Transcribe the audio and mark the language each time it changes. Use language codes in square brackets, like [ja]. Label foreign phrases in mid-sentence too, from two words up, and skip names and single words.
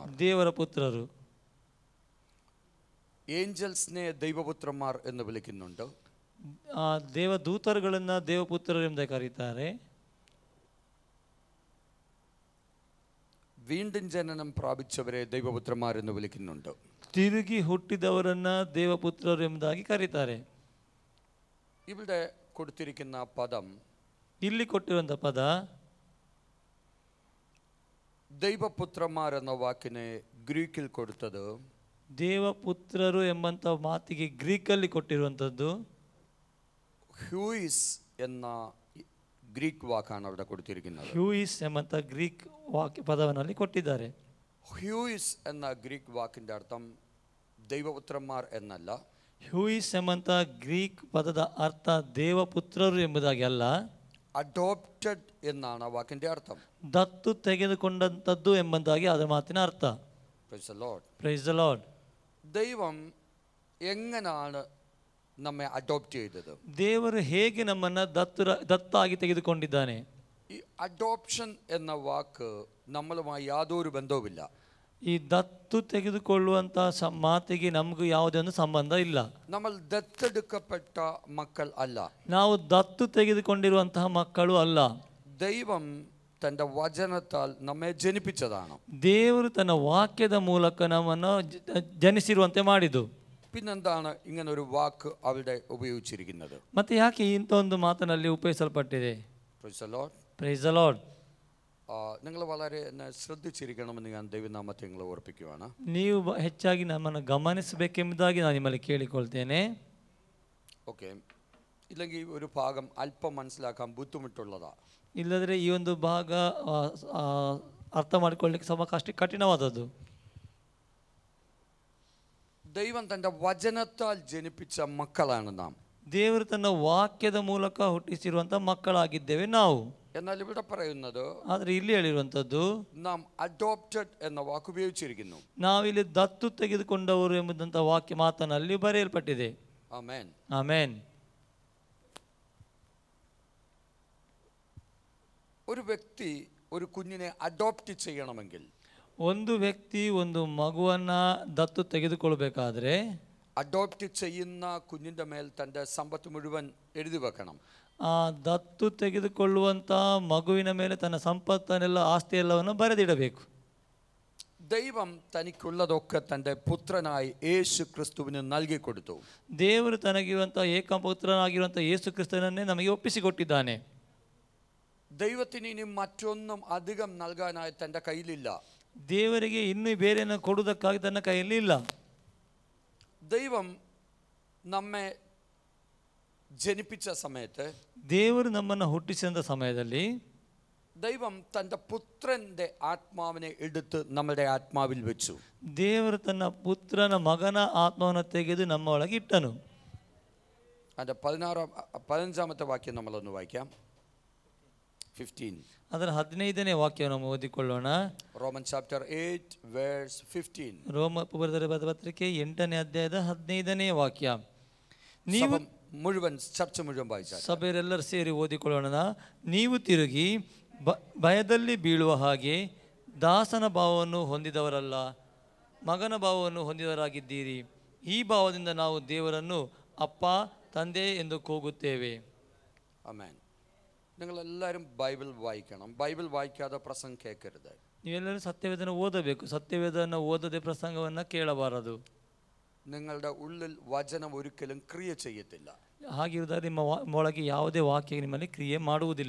[kn] ದೇವರ ಪುತ್ರರು. [ml] ഏഞ്ചൽസിനെ ദൈവപുത്രന്മാർ എന്ന് വിളിക്കുന്നുണ്ട്. [kn] ದೇವದೂತರುಗಳನ್ನು ದೇವಪುತ್ರರು ಎಂದು ಕರೀತಾರೆ. [ml] വീണ്ടും ജനനം പ്രാപിച്ചവരെ ദൈവപുത്രന്മാർ എന്ന് വിളിക്കുന്നുണ്ട്. [kn] ತಿರುಗಿ ಹುಟ್ಟಿದವರನ್ನ ದೇವಪುತ್ರರು ಎಂಬುದಾಗಿ ಕರೀತಾರೆ. [ml] ഇവിടെ കൊടുത്തിരിക്കുന്ന പദം, [kn] ಇಲ್ಲಿ ಕೊಟ್ಟಿರುವಂಥ ಪದ, [ml] ദൈവപുത്രന്മാർ എന്ന വാക്കിനെ ഗ്രീക്കിൽ കൊടുത്തത്, [kn] ದೇವಪುತ್ರರು ಎಂಬಂಥ ಮಾತಿಗೆ ಗ್ರೀಕಲ್ಲಿ ಕೊಟ್ಟಿರುವಂಥದ್ದು [ml] ഹ്യൂയിസ് എന്ന ഗ്രീക്ക് വാക്കാണ് അവിടെ കൊടുത്തിരിക്കുന്നത്. [kn] ಹ್ಯೂಯಿಸ್ ಎಂಬಂಥ ಗ್ರೀಕ್ ಪದವನ್ನಲ್ಲಿ ಕೊಟ್ಟಿದ್ದಾರೆ. [ml] ഹ്യൂയിസ് എന്ന ഗ്രീക്ക് വാക്കിൻ്റെ അർത്ഥം ദൈവപുത്രന്മാർ എന്നല്ല. [kn] ಹ್ಯೂಯಿಸ್ ಎಂಬಂಥ ಗ್ರೀಕ್ ಪದದ ಅರ್ಥ ದೇವಪುತ್ರರು ಎಂಬುದಾಗಿ ಅಲ್ಲ, [ml] അഡോപ്റ്റഡ് എന്നാണ് ആ വാക്കിൻ്റെ അർത്ഥം. [kn] ದತ್ತು ತೆಗೆದುಕೊಂಡಂಥದ್ದು ಎಂಬುದಾಗಿ ಅದರ ಮಾತಿನ ಅರ್ಥ. [en] Praise the Lord. Praise the Lord. [ml] ദൈവം എങ്ങനെയാണ് നമ്മെ അഡോപ്റ്റ് ചെയ്തത്? [kn] ದೇವರು ಹೇಗೆ ನಮ್ಮನ್ನು ದತ್ತಾಗಿ ತೆಗೆದುಕೊಂಡಿದ್ದಾನೆ? [ml] ഈ അഡോപ്ഷൻ എന്ന വാക്ക് നമ്മളുമായി യാതൊരു ബന്ധവുമില്ല. [kn] ಈ ದತ್ತು ತೆಗೆದುಕೊಳ್ಳುವಂಥ ಮಾತಿಗೆ ನಮಗೂ ಯಾವುದೇ ಒಂದು ಸಂಬಂಧ ಇಲ್ಲ. [ml] നമ്മൾ ദത്തെടുക്കപ്പെട്ട മക്കൾ അല്ല. [kn] ನಾವು ದತ್ತು ತೆಗೆದುಕೊಂಡಿರುವಂತಹ ಮಕ್ಕಳು ಅಲ್ಲ. [ml] ദൈവം തൻ്റെ വചനത്താൽ നമ്മെ ജനിപ്പിച്ചതാണ്. [kn] ದೇವರು ತನ್ನ ವಾಕ್ಯದ ಮೂಲಕ ನಮ್ಮನ್ನು ಜನಿಸಿರುವಂತೆ ಮಾಡಿದ್ದು. [ml] പിന്നെന്താണ് ഇങ്ങനെ ഒരു വാക്ക് അവിടെ ഉപയോഗിച്ചിരിക്കുന്നത്? [kn] ಮತ್ತೆ ಯಾಕೆ ಇಂಥ ಒಂದು ಮಾತನಲ್ಲಿ ಉಪಯೋಗಿಸಲ್ಪಟ್ಟಿದೆ? [en] Praise the Lord. Praise the Lord. [ml] നിങ്ങൾ വളരെ എന്നെ ശ്രദ്ധിച്ചിരിക്കണമെന്ന് ഞാൻ ദൈവനാമത്തെ നിങ്ങളെ ഓർപ്പിക്കുകയാണ്. [kn] ನೀವು ಹೆಚ್ಚಾಗಿ ನಮ್ಮನ್ನು ಗಮನಿಸಬೇಕೆಂಬುದಾಗಿ ನಾನು ನಿಮ್ಮಲ್ಲಿ ಕೇಳಿಕೊಳ್ತೇನೆ. [ml] ഓക്കെ, ഇല്ലെങ്കിൽ ഒരു ഭാഗം അല്പം മനസ്സിലാക്കാൻ ബുദ്ധിമുട്ടുള്ളതാ. [kn] ಇಲ್ಲದ್ರೆ ಈ ಒಂದು ಭಾಗ ಅರ್ಥ ಮಾಡಿಕೊಳ್ಳಲಿಕ್ಕೆ ಸ್ವಲ್ಪ ಕಠಿಣವಾದದ್ದು. [ml] ദൈവം തൻ്റെ വചനത്താൽ ജനിപ്പിച്ച മക്കളാണ് നാം. [kn] ದೇವರು ತನ್ನ ವಾಕ್ಯದ ಮೂಲಕ ಹುಟ್ಟಿಸಿರುವಂಥ ಮಕ್ಕಳಾಗಿದ್ದೇವೆ ನಾವು. [ml] എന്നാൽ ഇവിടെ പറയുന്നത്, [kn] ಆದರೆ ಇಲ್ಲಿ ಹೇಳಿರುವಂಥದ್ದು [ml] നാം അഡോപ്റ്റഡ് എന്ന വാക്ക് ഉപയോഗിച്ചിരിക്കുന്നു. [kn] ನಾವಿಲ್ಲಿ ದತ್ತು ತೆಗೆದುಕೊಂಡವರು ಎಂಬುದಂಥ ವಾಕ್ಯ ಮಾತನಲ್ಲಿ ಬರೆಯಲ್ಪಟ್ಟಿದೆ. [ml] ആമേൻ, [kn] ಆಮೇನ್. [ml] ഒരു വ്യക്തി ഒരു കുഞ്ഞിനെ അഡോപ്റ്റ് ചെയ്യണമെങ്കിൽ, [kn] ಒಂದು ವ್ಯಕ್ತಿ ಒಂದು ಮಗುವನ್ನ ದತ್ತು ತೆಗೆದುಕೊಳ್ಬೇಕಾದ್ರೆ [ml] അഡോപ്റ്റ് ചെയ്യുന്ന കുഞ്ഞിൻ്റെ മേൽ തൻ്റെ സമ്പത്ത് മുഴുവൻ എഴുതി വെക്കണം. [kn] ಆ ದತ್ತು ತೆಗೆದುಕೊಳ್ಳುವಂಥ ಮಗುವಿನ ಮೇಲೆ ತನ್ನ ಸಂಪತ್ತನ್ನೆಲ್ಲ ಆಸ್ತಿ ಎಲ್ಲವನ್ನು ಬರೆದಿಡಬೇಕು. [ml] ദൈവം തനിക്കുള്ളതൊക്കെ തൻ്റെ പുത്രനായി യേശു ക്രിസ്തുവിന് നൽകിക്കൊടുത്തു. [kn] ದೇವರು ತನಗಿರುವಂಥ ಏಕಪುತ್ರನಾಗಿರುವಂಥ ಯೇಸು ಕ್ರಿಸ್ತನನ್ನೇ ನಮಗೆ ಒಪ್ಪಿಸಿಕೊಟ್ಟಿದ್ದಾನೆ. [ml] ദൈവത്തിന് ഇനി മറ്റൊന്നും അധികം നൽകാനായി തൻ്റെ കയ്യിലില്ല. [kn] ದೇವರಿಗೆ ಇನ್ನೂ ಬೇರೆಯನ್ನು ಕೊಡುವುದಕ್ಕಾಗಿ ತನ್ನ ಕೈಯಲ್ಲಿ ಇಲ್ಲ. [ml] ദൈവം നമ്മെ ജനിപ്പിച്ച സമയത്ത്, [kn] ದೇವರು ನಮ್ಮನ್ನು ಹುಟ್ಟಿಸಿದ ಸಮಯದಲ್ಲಿ [ml] ദൈവം തൻ്റെ പുത്രൻ്റെ ആത്മാവിനെ എടുത്ത് നമ്മുടെ ആത്മാവിൽ വെച്ചു. [kn] ದೇವರು ತನ್ನ ಪುತ್ರನ ಮಗನ ಆತ್ಮವನ್ನು ತೆಗೆದು ನಮ್ಮ ಒಳಗೆ ಇಟ್ಟನು. [ml] അതിൻ്റെ 15ാമത്തെ വാക്യം നമ്മളൊന്ന് വായിക്കാം. 15. [kn] ಅದರ 15ನೇ ವಾಕ್ಯವನ್ನು ನಾವು ಓದಿಕೊಳ್ಳೋಣ. [en] Roman chapter 8 verse 15. [kn] ರೋಮ ಬರೆದ ಪತ್ರಿಕೆ 8ನೇ ಅಧ್ಯಾಯದ 15ನೇ ವಾಕ್ಯ. ನೀವು [ml] മുഴുവൻ ചർച്ച മുഴുവൻ വായിച്ചാൽ [kn] ಸಭೆಯರೆಲ್ಲರೂ ಸೇರಿ ಓದಿಕೊಳ್ಳೋಣ. ನೀವು ತಿರುಗಿ ಭಯದಲ್ಲಿ ಬೀಳುವ ಹಾಗೆ ದಾಸನ ಭಾವವನ್ನು ಹೊಂದಿದವರಲ್ಲ, ಮಗನ ಭಾವವನ್ನು ಹೊಂದಿದವರಾಗಿದ್ದೀರಿ. ಈ ಭಾವದಿಂದ ನಾವು ದೇವರನ್ನು ಅಪ್ಪ, ತಂದೆ ಎಂದು ಕೂಗುತ್ತೇವೆ. [ml] ആമേൻ. നിങ്ങളെല്ലാവരും ബൈബിൾ വായിക്കണം. ബൈബിൾ വായിക്കാതെ പ്രസംഗം കേൾക്കരുത്. [kn] ನೀವೆಲ್ಲರೂ ಸತ್ಯವೇದನ ಓದಬೇಕು. ಸತ್ಯವೇದನ ಓದದೆ ಪ್ರಸಂಗವನ್ನು ಕೇಳಬಾರದು. [ml] നിങ്ങളുടെ ഉള്ളിൽ വചനം ഒരിക്കലും ക്രിയ ചെയ്യത്തില്ല. [kn] ಹಾಗಿರುವುದಾದ್ರೆ ನಿಮ್ಮ ಒಳಗೆ ಯಾವುದೇ ವಾಕ್ಯ ನಿಮ್ಮಲ್ಲಿ ಕ್ರಿಯೆ ಮಾಡುವುದಿಲ್ಲ.